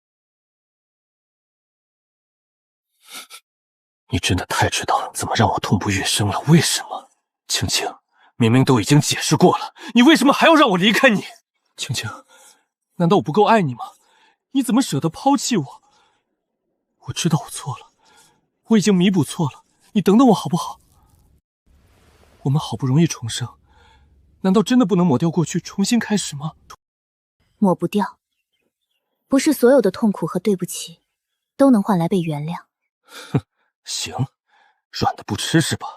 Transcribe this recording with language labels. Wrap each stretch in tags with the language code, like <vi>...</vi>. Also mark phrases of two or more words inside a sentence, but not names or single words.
<zh>你真的太知道怎麼讓我痛不欲生了，為什麼？青青，明明都已經解釋過了，你為什麼還要讓我離開你？青青，難道我不夠愛你嗎？你怎麼捨得拋棄我？我知道我錯了，我已經彌補錯了，你等等我好不好？我們好不容易重生，難道真的不能抹掉過去，重新開始嗎？抹不掉，不是所有的痛苦和對不起都能換來被原諒。哼，行，軟的不吃是吧？</zh>